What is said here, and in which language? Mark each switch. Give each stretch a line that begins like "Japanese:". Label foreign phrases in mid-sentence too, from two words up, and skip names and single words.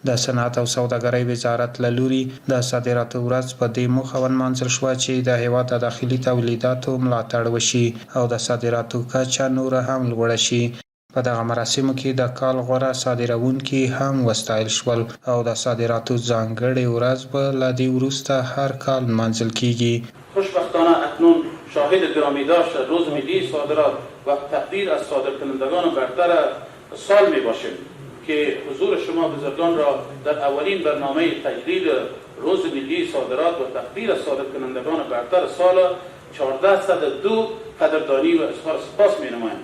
Pashto: د صنعت او سوداګرۍ وزارت له لوري د صادراتو ورځ په دې موخه ونمانځل شوه چې د هیواد د داخلي تولیداتو ملاتړ وشي او د صادراتو کچه نوره هم لوړه شي. په دغه مراسمو کې د کال غوره صادروونکي هم وستایل شول او د صادراتو ځانګړې ورځ به له دې وروسته هر کال نمانځل کیږي.
Persian: خوشبختانه اکنون شاهد گرامی داشت روز ملی صادرات و تقدیر از صادرکنندگان برتر سال می باشیم که حضور شما بزرگان را در اولین برنامه تجلیل روز ملی صادرات و تقدیر از صادرکنندگان برتر سال 1402 قدردانی و اظهار سپاس می نماییم.